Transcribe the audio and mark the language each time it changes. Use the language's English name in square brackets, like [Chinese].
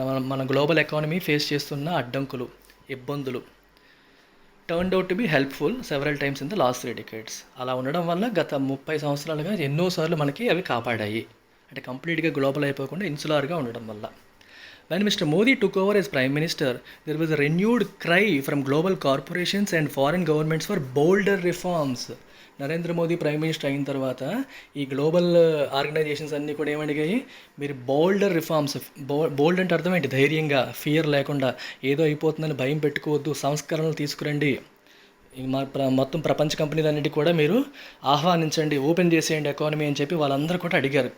[Telugu] మన global economy face చేస్తున్న అడ్డంకులు, ఇబ్బందులు. [English] Turned out to be helpful several times in the last 3 decades. [Telugu] అలా ఉండడం వల్ల గత 30 సంవత్సరాలుగా ఎన్నోసార్లు మనకి అవి కాపాడాయి. అంటే కంప్లీట్గా గ్లోబల్ అయిపోకుండా ఇన్సులార్గా ఉండడం వల్ల. [English] When Mr. Modi took over as Prime Minister, there was a renewed cry from global corporations and foreign governments for bolder reforms. [Telugu] Narendra Modi prime minister అయిన తర్వాత ఈ గ్లోబల్ ఆర్గనైజేషన్స్ అన్నీ కూడా ఏమడిగాయి, మీరు బోల్డర్ రిఫార్మ్స్. బోల్డ్ అంటే అర్థం ఏంటి? ధైర్యంగా, ఫియర్ లేకుండా, ఏదో అయిపోతుందని భయం పెట్టుకోవద్దు, సంస్కరణలు తీసుకురండి, మొత్తం ప్రపంచ కంపెనీలన్నిటి కూడా మీరు ఆహ్వానించండి, ఓపెన్ చేసేయండి ఎకానమీ అని చెప్పి వాళ్ళందరూ కూడా అడిగారు.